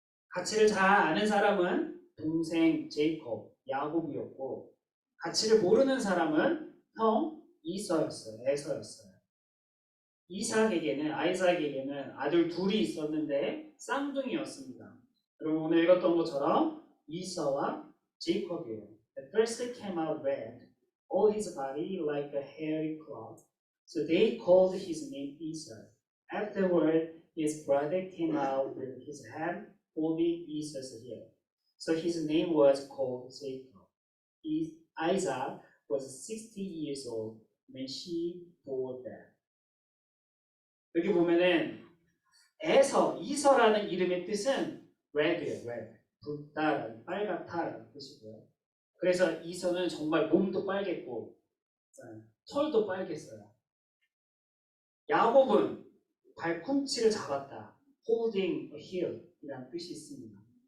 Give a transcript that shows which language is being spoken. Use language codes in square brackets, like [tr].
[ko] 가치를 잘 아는 사람은 동생 제이콥, 야곱이었고 가치를 모르는 사람은 형 이서였어요. 에서였어요. 아이삭에게는 아들 둘이 있었는데 쌍둥이였습니다. 그리고 오늘 읽었던 것처럼 이서와 제이콥이에요. [en] At first he came out red, all his body like a hairy cloth. So they called his name Esau. Afterward, his brother came out with his hand holding Esau's heel. So his name was called Jacob. Isaac was 60 years old when she bore them. [ko] 여기 보면은 이서라는 이름의 뜻은 red예요. red. 붉다라는, 빨갛다라는 뜻이고요. 그래서 이서는 정말 몸도 빨갰고 털도 빨갰어요. 야곱은 발꿈치를 잡았다. [en] holding a heel [ko] 이라는 뜻이 있습니다.